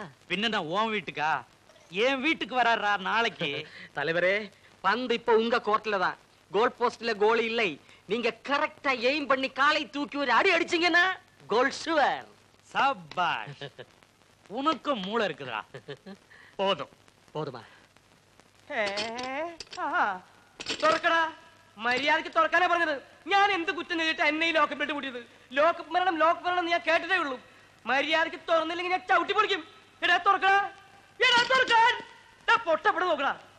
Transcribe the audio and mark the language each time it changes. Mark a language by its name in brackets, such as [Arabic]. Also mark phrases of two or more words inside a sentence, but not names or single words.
[Tamil] பின்ன நான் உன் வீட்டுக்கா? என் வீட்டுக்கு வராரா நாளைக்கு? தலைவரே, பந்து இப்ப உங்க கோர்ட்ல தான். கோல் போஸ்ட்ல கோல் இல்லை. நீங்க கரெக்டா எய்ம் பண்ணி காலை தூக்கி ஒரு அடி அடிச்சீங்கன்னா [English] goal sure. [Tamil] சபாஷ். உனக்கும் மூளை இருக்குதா? போதும். போதுமா? [Malayalam] തുറക്കടാ. മര്യാദക്ക് തുറക്കാനാ പറഞ്ഞത്. ഞാൻ എന്ത് കുറ്റം ചെയ്തിട്ട് എന്നെ ഈ ലോക്കപ്പിട്ട് കൂട്ടിയത്? ലോക്കപ്പ് മരണം ഞാൻ കേട്ടതേ ഉള്ളൂ. മര്യാദക്ക് തുറന്നില്ലെങ്കിൽ ഞാൻ ചവിട്ടി പൊളിക്കും. എടാ തുറക്കടാ. എടാ തുറക്കാൻ. പൊട്ടപ്പെട്ട് നോക്കടാ.